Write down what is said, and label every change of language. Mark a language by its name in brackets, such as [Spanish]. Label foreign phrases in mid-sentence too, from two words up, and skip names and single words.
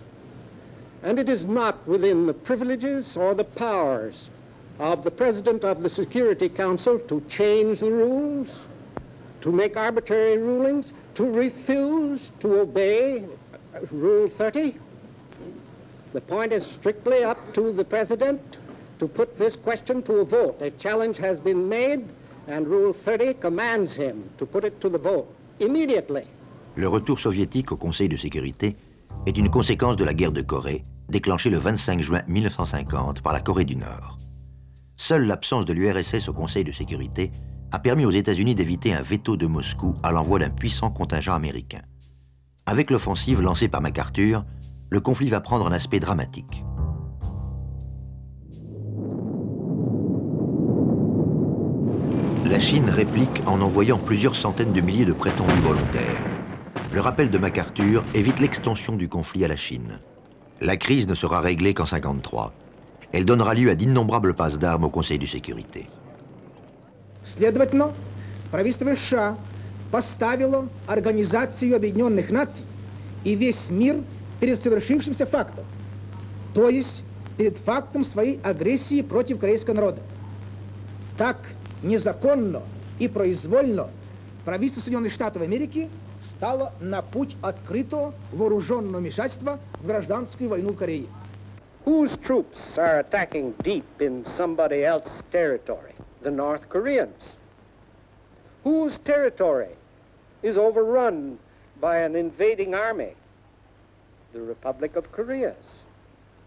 [English] And it is not within the privileges or the powers of the President of the Security Council to change the rules, to make arbitrary rulings, to refuse to obey Rule 30. The point is strictly up to the President to put this question to a vote. A challenge has been made, and Rule 30 commands him to put it to the vote immediately. [French] Le retour soviétique au Conseil de sécurité est une conséquence de la guerre de Corée, déclenchée le 25 juin 1950 par la Corée du Nord. Seule l'absence de l'URSS au Conseil de sécurité a permis aux États-Unis d'éviter un veto de Moscou à l'envoi d'un puissant contingent américain. Avec l'offensive lancée par MacArthur, le conflit va prendre un aspect dramatique. La Chine réplique en envoyant plusieurs centaines de milliers de prétendus volontaires. Le rappel de MacArthur évite l'extension du conflit à la Chine. La crise ne sera réglée qu'en 1953. Elle donnera lieu à d'innombrables passes d'armes au Conseil de sécurité. [Russian] Следовательно, правительство США поставило Организацию Объединенных Наций и весь мир перед совершившимся фактом, то есть перед фактом своей агрессии против корейского народа. Так незаконно и произвольно правительство Соединенных Штатов Америки стало на путь открытого вооруженного вмешательства в гражданскую войну Кореи. [English] Whose troops are attacking deep in somebody else's territory? The North Koreans. Whose territory is overrun by an invading army? The Republic of Korea's.